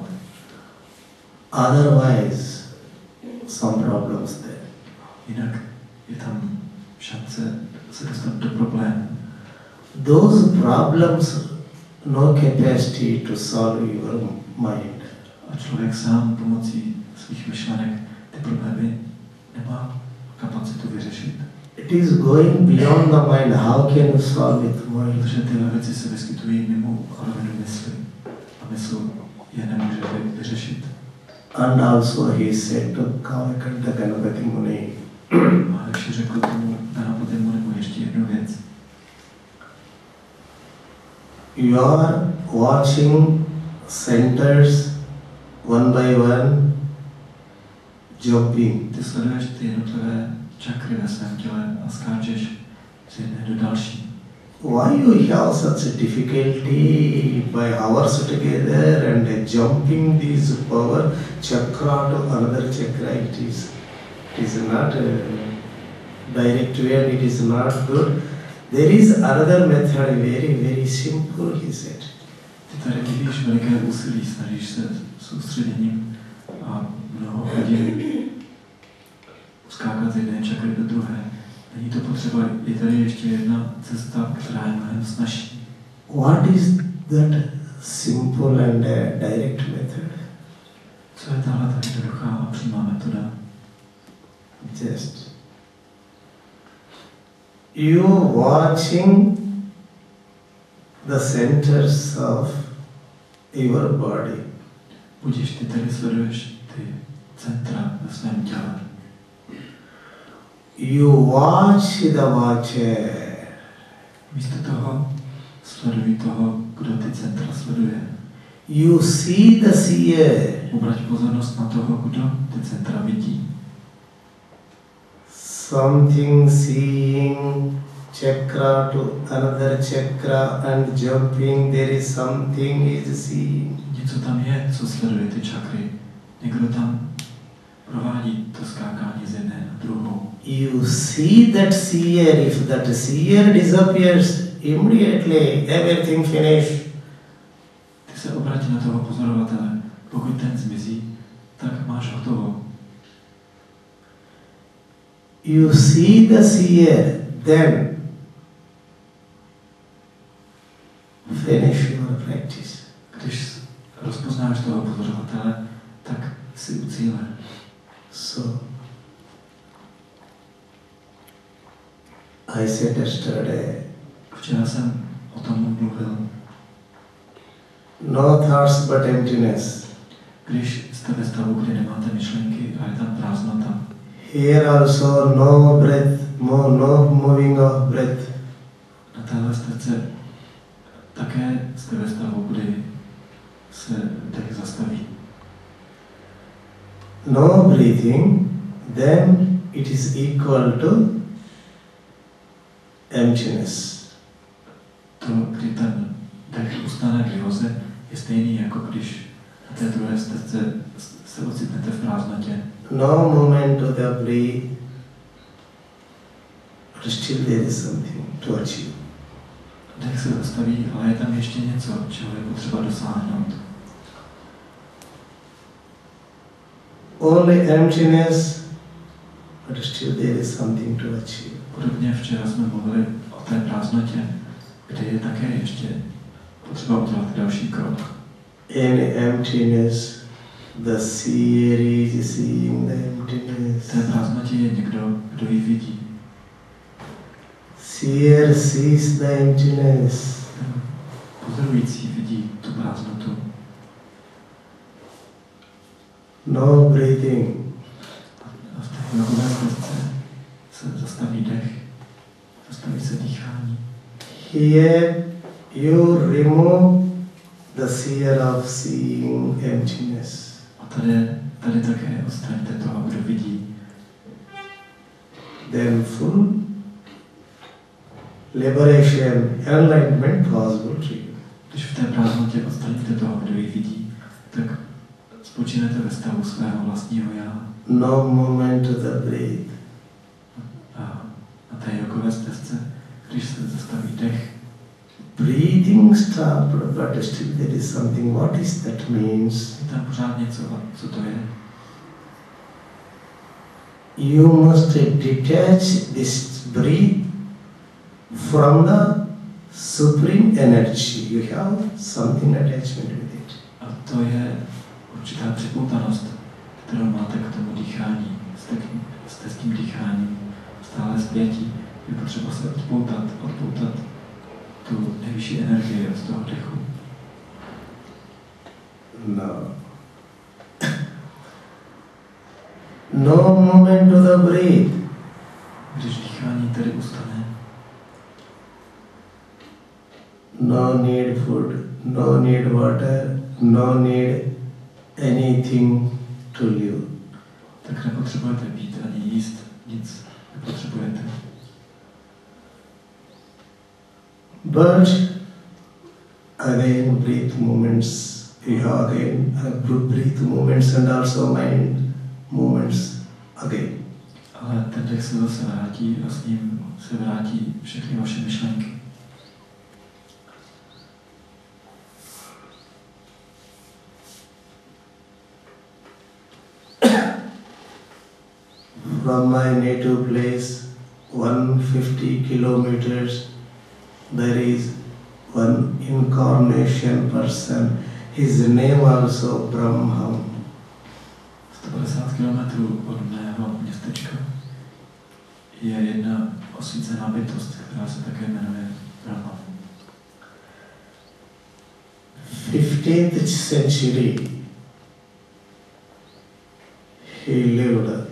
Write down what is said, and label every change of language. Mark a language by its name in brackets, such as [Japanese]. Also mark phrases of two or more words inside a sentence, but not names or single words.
[English] Otherwise, some problems there. [Czech] Jinak je tam šance se dostat do problémů. [English] Those problems no capacity to solve your mind. [Czech] A člověk sám pomocí svých myšlenek ty problémy nemá kapacitu vyřešit. [English] It is going beyond the mind. How can you solve it? [Czech] Protože tyhle věci se vyskytují mimo rovinu mysli. A mysl je nemůže vyřešit. [English] And also he said to Kavakanta Ganapati Muni, [Czech] A ještě řekl tomu Ganapati Munimu ještě jednu věc. [English] You are watching centers one by one jumping. [Czech] Ty sleduješ ty jednotlivé čakry ve svém těle a skáčeš z jedné do další. [English] Why you have such a difficulty by hours together and jumping this power chakra to another chakra? It is not a direct way and it is not good. There is another method, very, very simple, he said. [Czech] Ty tady vyvíjíš veliké úsilí, snažíš se soustředěním a mnoho hodin skákat z jedné čakry do druhé. Není to potřeba, je tady ještě jedna cesta, která je mnohem snazší. [English] What is that simple and direct method? [Czech] Co je tahle ta jednoduchá a přímá metoda? [English] Just you watching the centers of your body. [Czech] Budíš, ty tady sleduješ ty centra ve svém těle. [English] You watch the watcher. [Czech] Místo toho sleduj toho, kdo ty centra sleduje. [English] You see the seer. [Czech] Obrať pozornost na toho, kdo ty centra vidí. [English] Something seeing chakra to another chakra and jumping, there is something is seeing. [Czech] Něco tam je, co sleduje ty čakry. Někdo tam provádí to skákání z jedné na druhou. [English] You see that seer. If that seer disappears, immediately everything finish. [Czech] Ty se obrátí na toho pozorovatele. Pokud ten zmizí, tak máš hotovo. [English] You see the seer, then finish your practice. [Czech] Když rozpoznáš toho pozorovatele, tak si u cíle. [English] So, I said yesterday, [Czech] Včera jsem o tom mluvil. [English] no thoughts but emptiness. [Czech] Když jste ve stavu, kdy nemáte myšlenky a je tam prázdnota. [English] Here also no breath, no moving of breath. [Czech] Na téhle stece také jste ve stavu, kdy se dech zastaví. [English] No breathing, then it is equal to emptiness. [Czech] to, kdy ten dech ustane v józe, je stejný, jako když na té druhé stezce se ocitnete v prázdnotě. [English] No moment of the breath, but still there is something to achieve. [Czech] Dech se zastaví, ale je tam ještě něco, čeho je potřeba dosáhnout. [English] Only emptiness, but still there is something to achieve. [Czech] Podobně včera jsme mluvili o té prázdnotě, kde je také ještě potřeba udělat další krok. [English] In emptiness, the seer is seeing the emptiness. [Czech] V té prázdnotě je někdo, kdo ji vidí. [English] Seer sees the emptiness. [Czech] Pozorující vidí tu prázdnotu. [English] No breathing. [Czech] A v té jogové stezce se zastaví dech, zastaví se dýchání. [English] Here you remove the seer of seeing emptiness. [Czech] A tady také odstraňte toho, kdo vidí. [English] Then full liberation, enlightenment possible to you. [Czech] Když v té prázdnotě odstraníte toho, kdo ji vidí, tak spočinete ve stavu svého vlastního já. [English] No moment of the breath. [Czech] A na té jogové stezce, když se zastaví dech, [English] Breathing stopped, but still there is something. What is that means? [Czech] je tam pořád něco, co to je. [English] You must detach this breath from the supreme energy. You have something attachment with it. [Czech] A to je určitá připoutanost, kterou máte k tomu dýchání. Jste s tím dýcháním stále zpětí. Je potřeba se odpoutat tu nejvyšší energii z toho dechu. [English] No. No moment of the breath. [Czech] Když dýchání tedy ustane, [English] No need food, no need water, no need anything to live. [Czech] tak nepotřebujete pít ani jíst, nic nepotřebujete. [English] But again breath movements, you have again breath movements and also mind movements again. [Czech] Ale ten dech se zase vrátí a s ním se vrátí všechny vaše myšlenky. [English] From my native place, 150 kilometers, there is one incarnation person. His name also Brahmam. [Czech] 150 kilometrů od mého městečka je jedna osvícená bytost, která se také jmenuje Brahman. [English] 15th century, he lived.